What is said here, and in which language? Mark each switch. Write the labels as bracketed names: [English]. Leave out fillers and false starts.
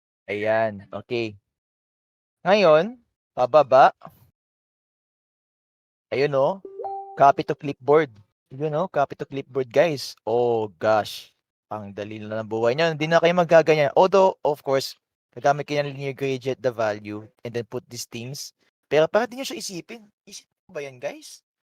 [Filipino] Ayan, okey. Ngayon, pababa, ayun oh, copy to clipboard. Yun oh, copy to clipboard guys. Oh gosh, ang dali na ng buhay niyo, hindi na kayo maggaganyan. [English] Although, of course, [Filipino] gagamit kayo ng [English] linear gradient the value and then put these things. [Filipino] Pero para di niyo siya isipin, isipin mo ba yan guys?